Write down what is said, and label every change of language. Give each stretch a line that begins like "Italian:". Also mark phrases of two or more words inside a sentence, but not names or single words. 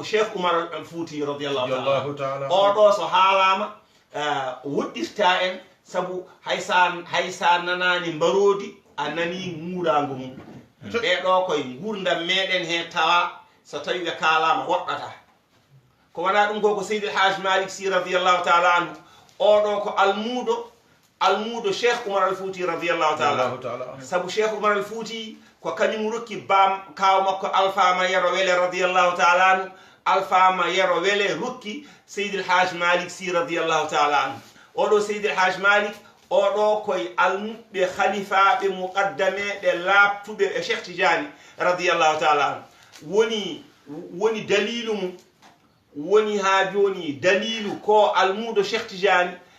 Fula: cheikh oumar al fouti
Arabic: رضي الله تعالى
Fula: oɗo so haalama woɗɗirta en saabu haysa nanani mbarodi a nani nguurago mum ɓeɗo koye gurdam meɗen he tawa so tawi ɓe kalama woɗɗata ko wona ɗum ko seydi el haj malik sy
Arabic: رضي الله تعالى عنه
Fula: oɗo ko almudo cheikh oumar al fouti
Arabic: رضي الله تعالى
Fula: saabu cheikh oumar al fouti ko kañum rokki bam kaw makko alfama yero wele
Arabic: رضي الله تعالى عنه
Fula: alfama yero wele rokki seydi el haj malik sy
Arabic: رضي الله تعالى عنه
Fula: oɗo seydi el haj malik oɗo koye almuɓe khalifaɓe muqaddameɓe labtuɓe e cheikh tidiane
Arabic: رضي الله تعالى عنه
Fula: woni dalilu mum woni ha joni dalilu ko almudo cheikh tidiane